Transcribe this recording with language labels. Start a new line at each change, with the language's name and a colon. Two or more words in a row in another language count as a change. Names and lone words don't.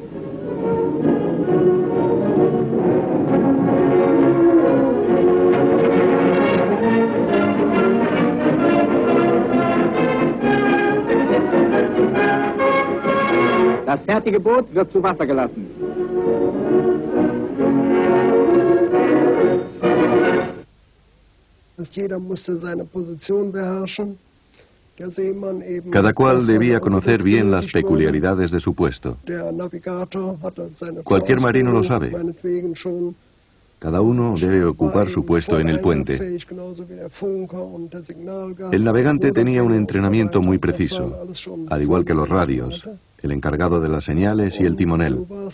German: Das fertige Boot wird zu Wasser gelassen. Jeder musste seine Position beherrschen.
Spanish: Cada cual debía conocer bien las peculiaridades de su puesto. Cualquier marino lo sabe. Cada uno debe ocupar su puesto en el puente. El navegante tenía un entrenamiento muy preciso, al igual que los radios, el encargado de las señales y el timonel.